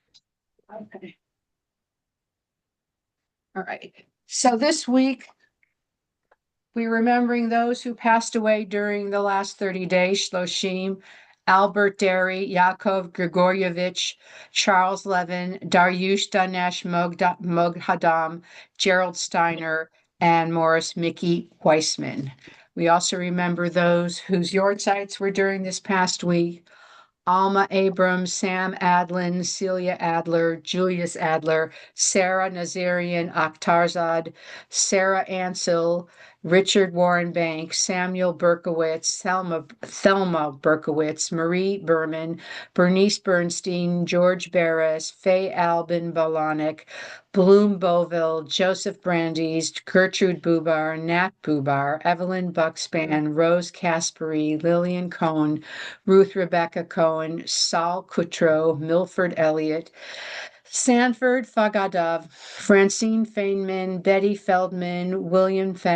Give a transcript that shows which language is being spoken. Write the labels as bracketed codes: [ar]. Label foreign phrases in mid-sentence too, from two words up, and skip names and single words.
[en] Okay. All right. So this week, We're remembering those who passed away during the last 30 days, Shloshim, Albert Derry, Yaakov Grigorievich, Charles Levin, Daryush Danesh Moghadam, Gerald Steiner, and Morris Mickey Weissman. We also remember those whose yortzites were during this past week. Alma Abrams, Sam Adlin, Celia Adler, Julius Adler, Sarah Nazarian Akhtarzad, Sarah Ansel, Richard Warren Banks, Samuel Berkowitz, Thelma Berkowitz, Marie Berman, Bernice Bernstein, George Barris, Faye Albin Bolanek, Bloom Boville, Joseph Brandeis, Gertrude Bubar, Nat Bubar, Evelyn Buckspan, Rose Caspary, Lillian Cohn, Ruth Rebecca Cohen, Saul Kutro, Milford Elliott, Sanford Fagadov, Francine Feynman, Betty Feldman, William